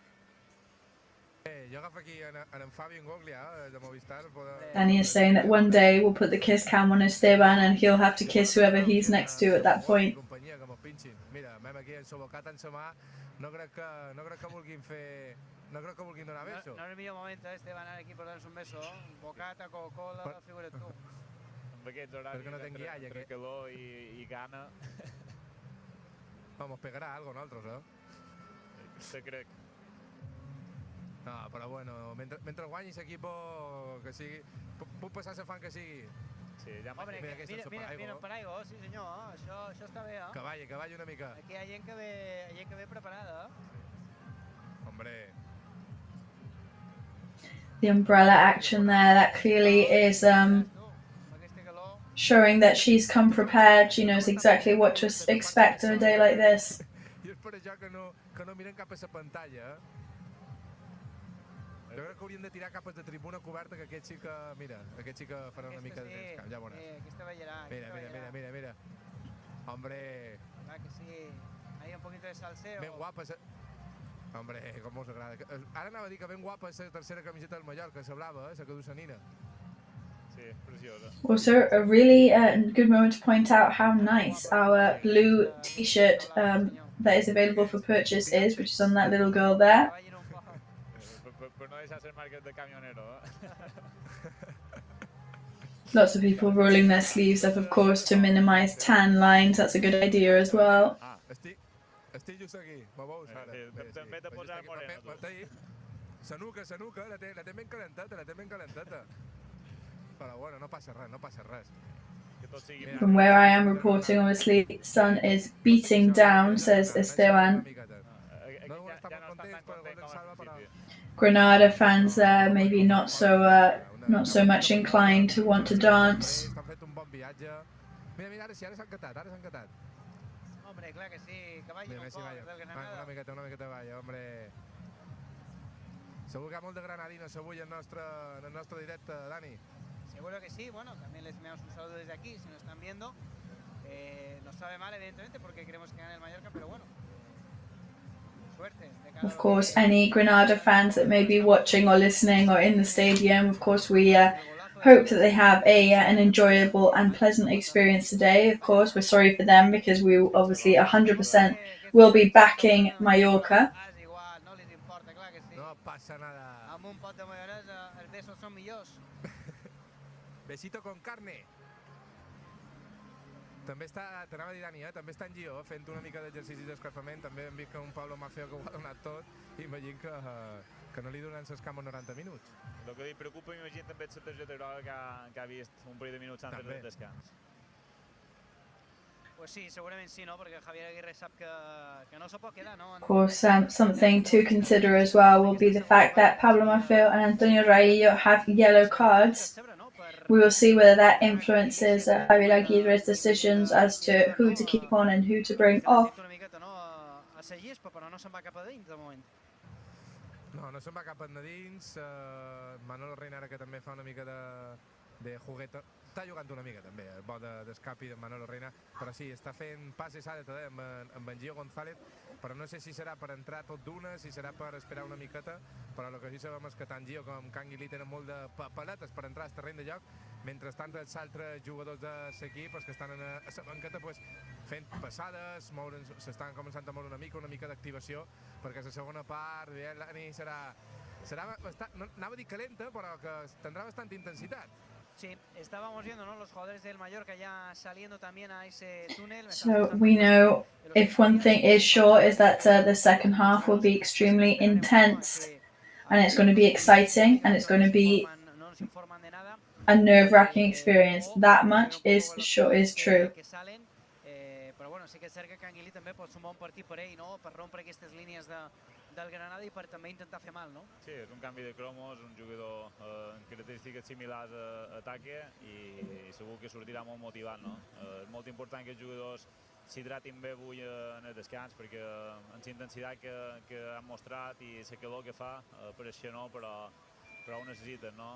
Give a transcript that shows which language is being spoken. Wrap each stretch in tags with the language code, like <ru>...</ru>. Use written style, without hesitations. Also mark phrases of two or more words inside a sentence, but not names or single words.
<ca>Jo agafo aquí en Fabio Ingoglia, de Movistar.</ca> <en>Danny is saying that one day we'll put the kiss cam on Esteban and he'll have to kiss whoever he's next to at that point.</en> <ca>Mira, vam aquí en Sobocat en sa mà, no crec que vulguin fer... No crec que vulguin donar beso. No és el millor moment, Esteban, ara aquí per donar-nos un beso. Bocata, Coca-Cola, figura't tu. Amb aquests horaris entre calor i gana... Vamos, pegarà algo nosaltres, Se crec. No, però bueno, mentre guanyi l'equipo, que sigui... Puc passar la fan que sigui. Sí, ja Home, mira, per aigua, sí senyor, això està bé, Que balli una mica. Aquí hi ha gent que ve preparada, Hombre.</ca> <en>The umbrella action there, that clearly is showing that she's come prepared. She knows exactly what to expect on a day like this.</en> <ca>I és per això que no miren cap a la pantalla. Jo crec que haurien de tirar cap a la tribuna coberta, que aquest sí que, mira, aquest sí que farà una mica de descamp, ja veuràs. Aquesta ballarà. Mira. Hombre. Clar que sí.</ca> <es>Ahí un poquito de salseo.</es> <ca>Ben guapa. Hombre, com us agrada. Ara anava a dir que ben guapa és la tercera camiseta del Mallorca, la blava, la que du sa nina. Sí, preciosa.</ca> <en>Also, a really good moment to point out how nice our blue t-shirt that is available for purchase is, which is on that little girl there.</en> <ca>Per no deixar ser marques de camionero,</ca> <en>Lots of people rolling their sleeves up, of course, to minimize tan lines. That's a good idea as well.</en> <ca>Estic just aquí, me veus ara? També t'ha posat moreno. Sanuca, la té ben calenteta. Però bueno, no passa res.</ca> <en>From where I am reporting, obviously, the sun is beating down, says Esteban. Granada fans there, maybe not so much inclined to want to dance.</en> <ca>Mira, ara s'han catat. Hombre, clar que sí, que vagin un poc del Granada. Una miqueta balla, hombre. Segur que hi ha molt de granadinos avui en el nostre directe, Dani.</ca> <es>Seguro que sí, bueno, también les enviamos un saludo desde aquí, si nos están viendo. Nos sabe mal, evidentemente, porque queremos que gane el Mallorca, pero bueno. Suerte.</es> <en>Of course, any Granada fans that may be watching or listening or in the stadium, of course, we hope that they have an enjoyable and pleasant experience today. Of course, we're sorry for them because we obviously 100% will be backing Mallorca.</en> <ca>No passa nada. Amb un pot de maionesa, els besos són millors.</ca> <es>Besito con carne.</es> <ca>També està, t'anava a dir, Dani, també està en Gio fent una mica d'exercici d'escalfament. També hem vist que un Pablo Maceo que ho ha donat tot i imagino que no li donen l'escamp en 90 minuts. El que li preocupa, m'imagino, també és la targeta groga que ha vist un parell de minuts antes del descans.</ca> <en>Of course, something to consider as well will be the fact that Pablo Marfil and Antonio Raillo have yellow cards. We will see whether that influences Javier Aguirre's decisions as to who to keep on and who to bring off.</en> <ca>No se'n va cap endins. Manolo Reina, ara que també fa una mica de juguete, està jugant una mica també, el bo d'escapi de Manolo Reina, però sí, està fent passes ara també amb en Gio González, però no sé si serà per entrar tot d'una, si serà per esperar una miqueta, però el que sí sabem és que tant Gio com Canguilí tenen molt de paletes per entrar al terreny de joc, mentrestant els altres jugadors de l'equip, els que estan a la banqueta, fent passades, s'estan començant a moure una mica d'activació, perquè la segona part serà bastant, no anava a dir calenta, però que tindrà bastante intensitat.</ca> <es>Sí, estábamos viendo, ¿no? Los jugadores del Mallorca ya saliendo también a ese túnel.</es> <en>So we know if one thing is sure is that the second half will be extremely intense, and it's going to be exciting, and it's going to be a nerve-wracking experience. That much is true.</en> <ca>Però bueno, sí que és cert que Canguilí també pot sumar un partit per ell, no? Per rompre aquestes línies del Granada i per també intentar fer mal, no? Sí, és un canvi de cromos, un jugador amb característiques similars a ataque i segur que sortirà molt motivat, no? És molt important que els jugadors s'hidratin bé avui en el descans perquè amb la intensitat que han mostrat i la calor que fa, pareixia no, però ho necessiten, no?</ca>